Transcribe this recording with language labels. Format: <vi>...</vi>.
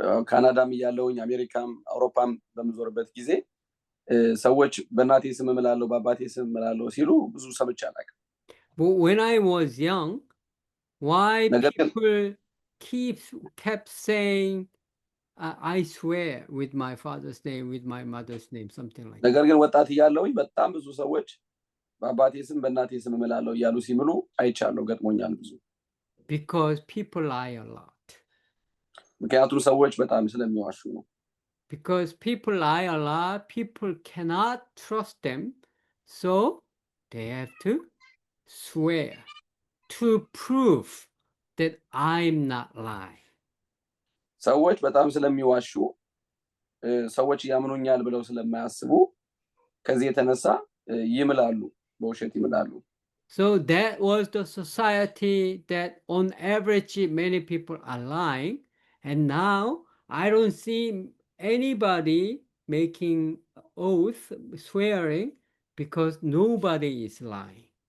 <am>ካናዳም እያለሁኝ አሜሪካም አውሮፓም በምዞርበት ጊዜ ሰዎች በእናቴ ስም እምላለሁ በአባቴ ስም እምላለሁ ሲሉ ብዙ ሰምቼ አላውቅም።</am> <en>But when I was young, why people kept saying, I swear with my father's name, with my mother's name, something like that.</en> <am>ነገር ግን ወጣት እያለሁኝ በጣም ብዙ ሰዎች በአባቴ ስም በእናቴ ስም እምላለሁ እያሉ ሲምሉ አይቻለሁ፣ ገጥሞኛል ብዙ።</am> <en>Because people lie a lot.</en> <am>ምክንያቱም ሰዎች በጣም ስለሚዋሹ ነው።</am> <en>Because people lie a lot, people cannot trust them, so they have to swear to prove that I'm not lying.</en> <am>ሰዎች በጣም ስለሚዋሹ ሰዎች ያምኑኛል ብለው ስለማያስቡ ከዚህ የተነሳ ይምላሉ፣ በውሸት ይምላሉ።</am> <en>So that was the society that on average many people are lying, and now I don't see anybody making oath, swearing, because nobody is lying.</en>